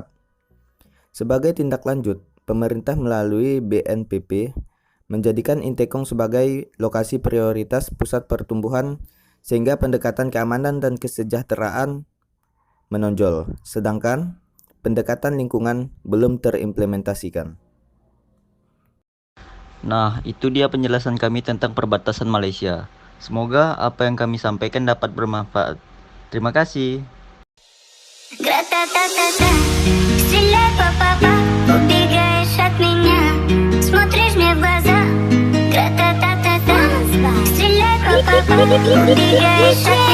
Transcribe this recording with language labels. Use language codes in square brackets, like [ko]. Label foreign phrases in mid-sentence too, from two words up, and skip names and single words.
[id] Sebagai tindak lanjut, pemerintah melalui BNPB menjadikan Entikong sebagai lokasi prioritas pusat pertumbuhan sehingga pendekatan keamanan dan kesejahteraan menonjol, sedangkan pendekatan lingkungan belum terimplementasikan. Nah, itu dia penjelasan kami tentang perbatasan Malaysia. Semoga apa yang kami sampaikan dapat bermanfaat. Terima kasih. [ru] Гра-та-та-та-та, стреляй, па-па-па, убегаешь от меня, смотришь мне в глаза. Гра-та-та-та-та, стреляй, па-па-па, убегаешь от